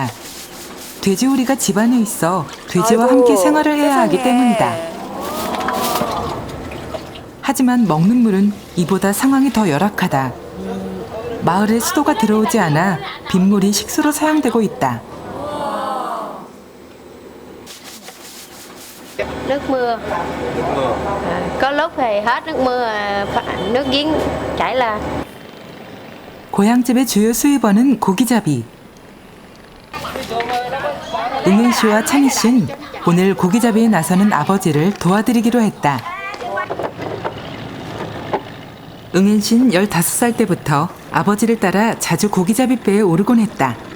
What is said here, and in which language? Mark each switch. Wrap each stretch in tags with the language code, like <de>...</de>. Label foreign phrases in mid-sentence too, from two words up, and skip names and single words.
<ko>돼지우리가 집안에 있어 돼지와 아이고, 함께 생활을 해야 하기 세상에. 때문이다. 하지만 먹는 물은 이보다 상황이 더 열악하다. 마을에 수도가 들어오지 않아 빗물이 식수로 사용되고 있다.</ko> <vi>Nước mưa. Có lúc thì hết nước mưa, nước giếng chảy ra.</vi> <ko>고향집의 주요 수입원은 고기잡이. 응엔 씨와 찬희 씨는 오늘 고기잡이에 나서는 아버지를 도와드리기로 했다. 응엔 씨는 15살 때부터 아버지를 따라 자주 고기잡이 배에 오르곤 했다.</ko>